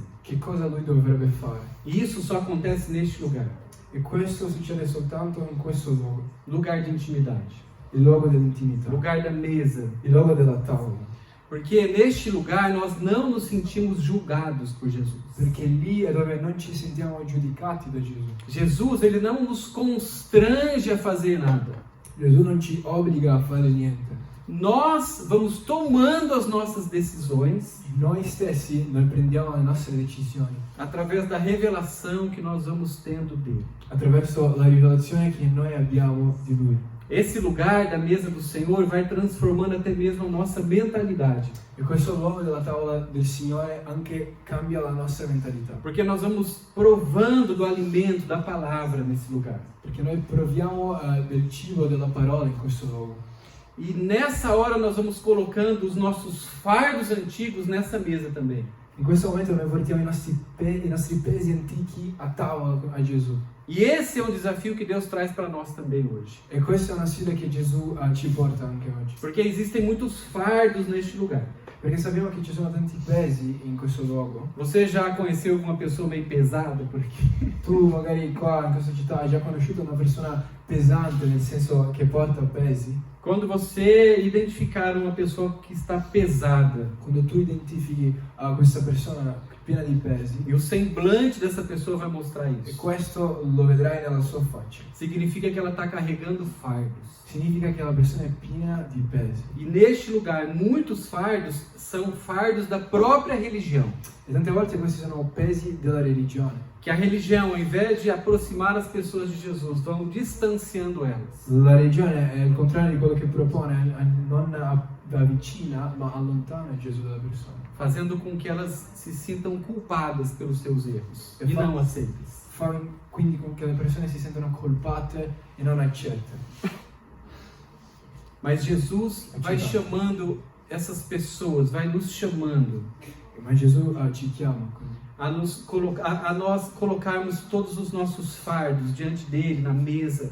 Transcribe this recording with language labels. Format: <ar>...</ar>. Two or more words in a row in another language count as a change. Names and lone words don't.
<it>che cosa lui dovrebbe fare.</it> <pt>E isso só acontece neste lugar,</pt> <it>E questo succede soltanto in questo luogo,</it> <pt>lugar de intimidade,</pt> <it>il luogo dell'intimità,</it> <pt>lugar da mesa.</pt> <it>il luogo della tavola.</it> <pt>Porque neste lugar nós não nos sentimos julgados por Jesus.</pt> <it>Perché lì è dove non ci sentiamo giudicati da Gesù.</it> <pt>Jesus, ele não nos constrange a fazer nada.</pt> <it>Gesù non ci obbliga a fare niente.</it> <pt>Nós vamos tomando as nossas decisões</pt> <it>Noi stessi noi prendiamo le nostre decisioni</it> <pt>através da revelação que nós vamos tendo dele.</pt> <it>attraverso la rivelazione che noi abbiamo di Lui.</it> <pt>Esse lugar da mesa do Senhor vai transformando até mesmo a nossa mentalidade.</pt> <it>E questo luogo della tavola del Signore anche cambia la nostra mentalità.</it> <pt>Porque nós vamos provando do alimento da palavra nesse lugar.</pt> <it>Perché noi proviamo del cibo della parola in questo luogo.</it> <pt>E nessa hora nós vamos colocando os nossos fardos antigos nessa mesa também.</pt> <it>In questo momento noi portiamo i nostri pesi antichi a tavola a Gesù.</it> <pt>E esse é um desafio que Deus traz para nós também hoje.</pt> <it>E questa è una sfida che Gesù ci porta anche oggi.</it> <pt>Porque existem muitos fardos neste lugar.</pt> <it>Perché sappiamo che ci sono tanti pesi in questo luogo.</it> <pt>Você já conheceu alguma pessoa meio pesada por aqui?</pt> <it>Tu magari qua in questa città hai già conosciuto una persona pesante, nel senso che porta pesi.</it> <pt>Quando você identificar uma pessoa que está pesada</pt> <it>Quando tu identifichi questa persona piena di pesi,</it> <pt>e o semblante dessa pessoa vai mostrar</pt> <it>e</it> <pt>isso,</pt> <it>questo lo vedrai nella sua faccia,</it> <pt>significa que ela está carregando fardos.</pt> <it>significa che la persona è piena di pesi.</it> <pt>E neste lugar, muitos fardos são fardos da própria religião.</pt> <it>E tante volte questi sono pesi della religione.</it> <pt>Que a religião, ao invés de aproximar as pessoas de Jesus, vão distanciando elas.</pt> <it>La religione è il contrario di quello che propone, non avvicina, ma allontana Gesù dalla persona.</it> <pt>Fazendo com que elas se sintam culpadas pelos seus erros</pt> <it>E e fa-</it> <pt>não aceitas.</pt> <it>Fa quindi con che le persone si sentono colpate e non accette.</it> <pt>Mas Jesus vai chamando essas pessoas, vai nos chamando</pt> <it>Ma Gesù ci chiama quindi,</it> <pt>a nós colocarmos todos os nossos fardos diante dele, na mesa,</pt>